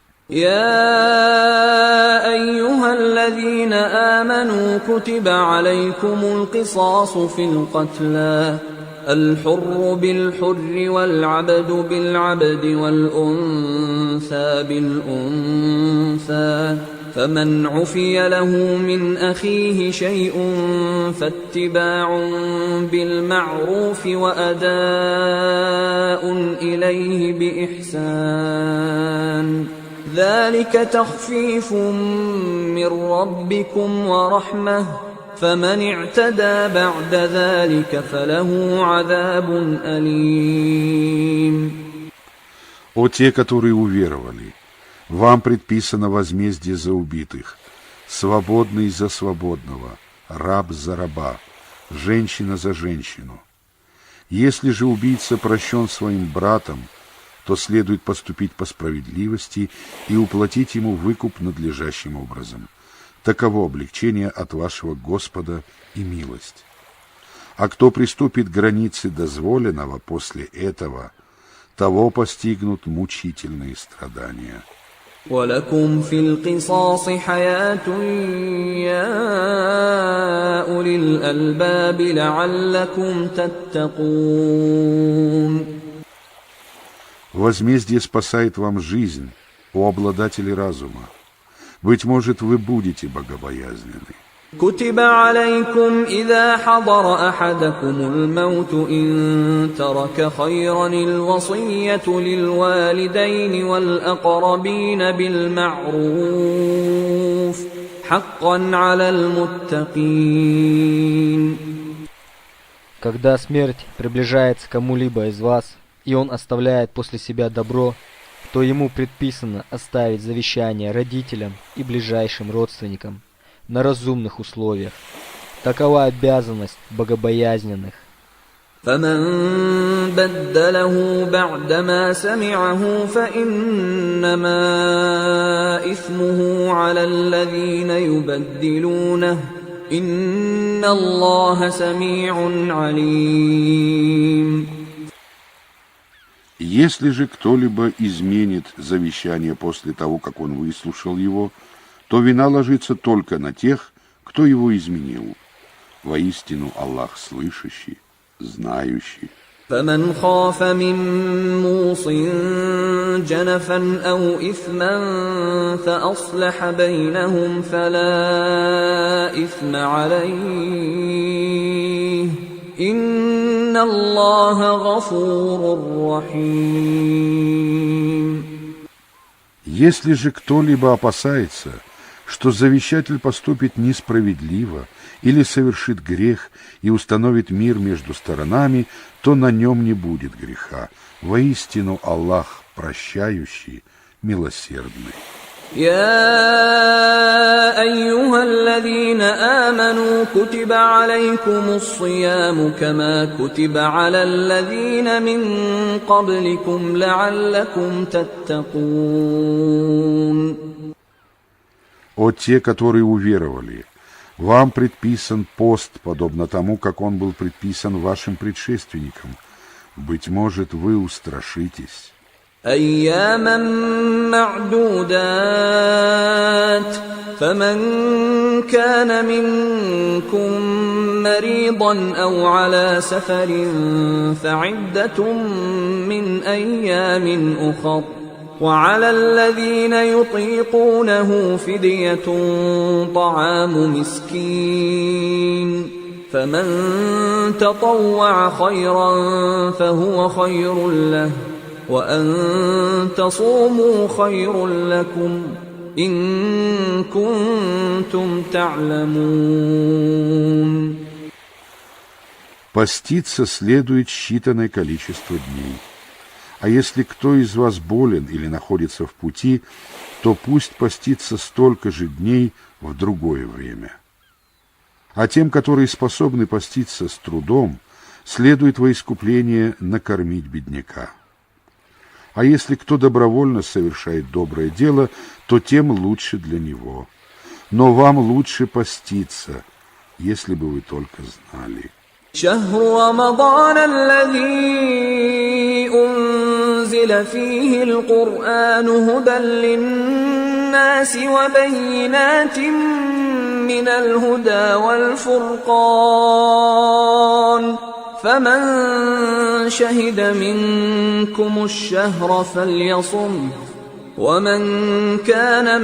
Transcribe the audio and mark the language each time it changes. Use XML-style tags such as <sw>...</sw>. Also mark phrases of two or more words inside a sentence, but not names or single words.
<ar>يا أيها الذين آمنوا كتب عليكم القصاص في القتلى الحر بالحر والعبد بالعبد والأنثى بالأنثى فمن عفي له من أخيه شيء فاتباع بالمعروف وأداء إليه بإحسان ذلك تخفيف من ربكم ورحمة فمن اعتدى بعد ذلك فله عذاب أليم.</ar> <ru>О те, которые уверовали, вам предписано возмездие за убитых, свободный за свободного, раб за раба, женщина за женщину. Если же убийца прощен своим братом, то следует поступить по справедливости и уплатить ему выкуп надлежащим образом. Таково облегчение от вашего Господа и милость. А кто приступит к границе дозволенного после этого, того постигнут мучительные страдания.</ru> <ar>ولكم في القصاص حياة يا أولي الألباب لعلكم تتقون.</ar> <ru>Возмездие спасает вам жизнь, о обладатели разума. Быть может, вы будете богобоязненны.</ru> <ar>كتب عليكم إذا حضر أحدكم الموت إن ترك خيرا الوصية للوالدين والأقربين بالمعروف حقا على المتقين.</ar> <ru>Когда смерть приближается к кому-либо из вас, и он оставляет после себя добро, то ему предписано оставить завещание родителям и ближайшим родственникам на разумных условиях. Такова обязанность богобоязненных.</ru> <ar>فمن بدله بعدما سمعه فإنما إثمه على الذين يبدلونه إن الله سميع عليم.</ar> <ru>Если же кто-либо изменит завещание после того, как он выслушал его, то вина ложится только на тех, кто его изменил. Воистину Аллах слышащий, знающий.</ru> <ar>فمن خاف من موص جنفا أو إثما فأصلح بينهم فلا إثم عليه إن الله غفور رحيم.</ar> <ru>Если же кто-либо опасается, что завещатель поступит несправедливо или совершит грех и установит мир между сторонами, то на нем не будет греха. Воистину Аллах прощающий, милосердный.</ru> <ar>يا أيها الذين آمنوا كتب عليكم الصيام كما كتب على الذين من قبلكم لعلكم تتقون.</ar> <ru>О те, которые уверовали, вам предписан пост, подобно тому, как он был предписан вашим предшественникам. Быть может, вы устрашитесь.</ru> <ar>أياما معدودات فمن كان منكم مريضا أو على سفر فعدة من أيام أخر وعلى الذين يطيقونه فدية طعام مسكين فمن تطوع خيرا فهو خير له وأن تصوموا خير لكم إن كنتم تعلمون.</ar> <ru>Поститься следует считанное количество дней. А если кто из вас болен или находится в пути, то пусть постится столько же дней в другое время. А тем, которые способны поститься с трудом, следует во искупление накормить бедняка. А если кто добровольно совершает доброе дело, то тем лучше для него. Но вам лучше поститься, если бы вы только знали.</ru> <ar>شهر رمضان الذي أنزل فيه القرآن هدى للناس وبينات من الهدى والفرقان فمن شهد منكم الشهر فليصم ومن كان</ar>